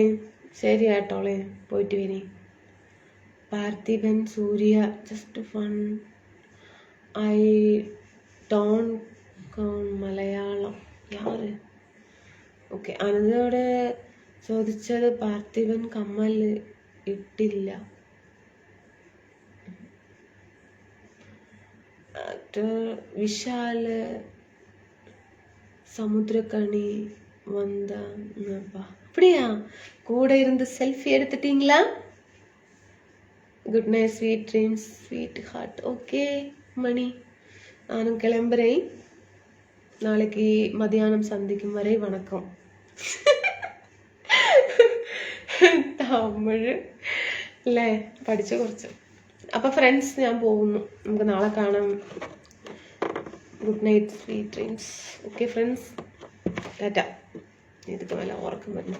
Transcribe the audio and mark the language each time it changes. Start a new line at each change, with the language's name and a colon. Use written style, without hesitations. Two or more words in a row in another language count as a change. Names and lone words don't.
Malayalam: ശരി കേട്ടോളേ, പോയിട്ട് വരി. പാർത്ഥിബൻ സൂര്യ,
English: just fun. I don't മലയാളം. യാറ്.
Malayalam: ഓക്കെ. അനന്തോടെ ചോദിച്ചത് പാർത്ഥിബൻ കമ്മൽ ഇട്ടില്ല.
Tamil: விஷால் சமுத்திரக்கணி வந்தாங்கப்பா. அப்படியா? கூட இருந்து செல்ஃபி எடுத்துட்டீங்களா?
English: Good night, sweet dreams, sweet heart.
Tamil: ஓகே மணி, நானும் கிளம்புறேன். நாளைக்கு மதியானம் சந்திக்கும் வரை வணக்கம்.
Malayalam: തമിഴ് അല്ലേ പഠിച്ച കുറച്ച്. അപ്പം ഫ്രണ്ട്സ്, ഞാൻ പോകുന്നു. നമുക്ക് നാളെ കാണാം.
English: Good night, sweet dreams.
Malayalam: ഓക്കെ ഫ്രണ്ട്സ്, ടാറ്റ. ഇതൊക്കെ നല്ല ഉറക്കം വരുന്നു.